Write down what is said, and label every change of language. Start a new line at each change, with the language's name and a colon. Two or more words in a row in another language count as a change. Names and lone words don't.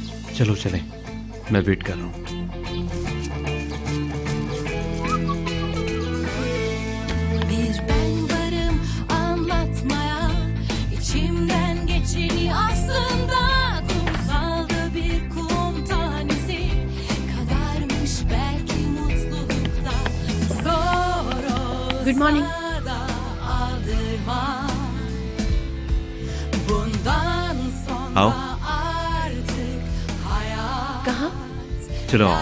Hindi: चलो चलें, मैं वेट कर रहा हूँ।
Turkish: Bir ben varım anlatmaya, içimden geçeni aslında kumsalda bir kum tanesi kadarmış belki mutlulukta zor olsa
English: Good morning.
Turkish: da aldırma bundan sonra
Hindi: आओ।
Turkish: artık hayat
Hindi: कहाँ? चलो आओ।